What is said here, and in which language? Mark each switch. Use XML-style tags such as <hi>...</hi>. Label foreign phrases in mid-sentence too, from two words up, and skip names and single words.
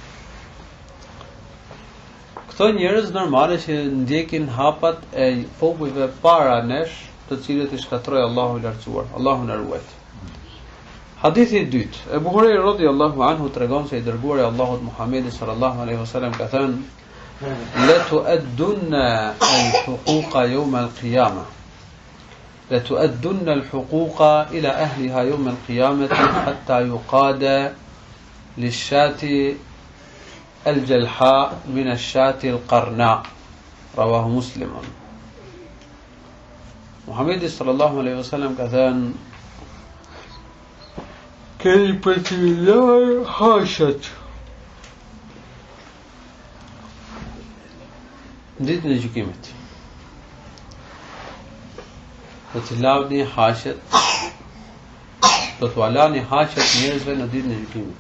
<sq>Këto njerëz normale që ndjekin hapat e popujve para nesh, të cilët i shkatroi Allahu i lartësuar, Allahu na ruaj. Hadithi i dytë, Ebu Hurajra</sq> <ar>رضي الله عنه</ar> <sq>tregon se i dërguari i Allahut Muhamedi</sq> <ar>صلى الله عليه وسلم</ar> <sq>ka thënë:</sq> <ar>"لتؤدن الحقوق يوم القيامة." لتؤدن الحقوق إلى أهلها يوم القيامة حتى يقاد للشاة الجلحاء من الشاة القرناء. رواه مسلم.</ar> <sq>Muhamedi</sq> <ar>صلى الله عليه وسلم</ar> <sq>ka thënë: keni për të larë hashat në ditën e gjykimit. Do të lavni hashat, do të alani hashat njerëzve në ditën e gjykimit.</sq>